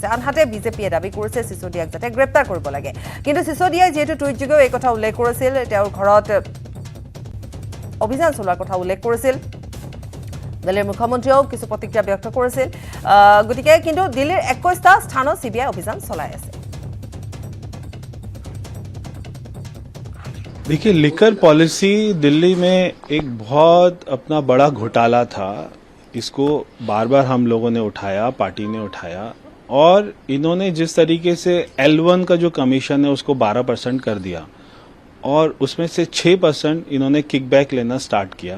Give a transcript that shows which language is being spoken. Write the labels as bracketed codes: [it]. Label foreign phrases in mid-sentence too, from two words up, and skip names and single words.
[as] আনহাতে বিজেপিয়ে দাবী কৰিছে সিসোদিয়াক যাতে গ্ৰেপ্তাৰ কৰিব লাগে। কিন্তু সিসোদিয়াই যিহেতু টুইটযোগেও এই কথা উল্লেখ কৰিছিল, তেওঁৰ ঘৰত অভিযান চলোৱাৰ কথা উল্লেখ কৰিছিল। দিল্লীৰ মুখ্যমন্ত্ৰীয়েও কিছু প্ৰতিক্ৰিয়া ব্যক্ত কৰিছিল। গতিকে কিন্তু দিল্লীৰ 21টা স্থানত CBI অভিযান চলাই আছে। [hi] देखिए, [en] liquor policy [hi] दिल्ली में एक बहुत अपना बड़ा घोटाला था। इसको बार बार हम लोगों ने उठाया, पार्टी ने उठाया, और इन्होंने जिस तरीके से L1 का जो कमीशन है उसको 12% कर दिया और उसमें से 6% इन्होंने किकबैक लेना स्टार्ट किया।